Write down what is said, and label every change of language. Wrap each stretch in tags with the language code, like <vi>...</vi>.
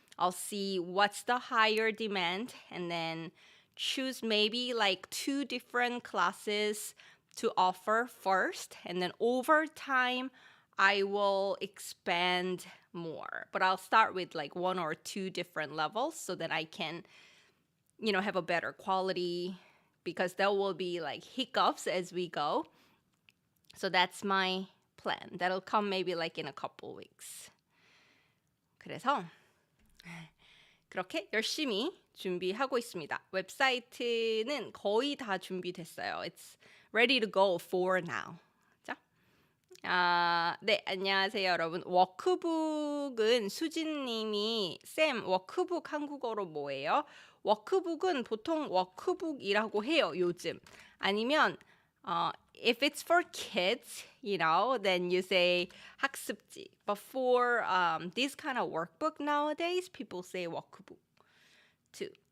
<en>I'll see what's the higher demand and then choose maybe like 2 different classes to offer first. And then over time, I will expand more. But I'll start with like 1 or 2 different levels so that I can, have a better quality, because there will be like hiccups as we go. So that's my plan. That'll come maybe like in a couple weeks.</en> <ko>그래서 그렇게 열심히 준비하고 있습니다. 웹사이트는 거의 다 준비됐어요.</ko> <en>It's ready to go for now.</en> <ko>자, 네, 안녕하세요, 여러분. 워크북은 수진님이 쌤, 워크북 한국어로 뭐예요? 워크북은 보통 워크북이라고 해요, 요즘. 아니면</ko> <en>if it's for kids, then you say 학습지. But for this kind of workbook nowadays, people say workbook too.</en>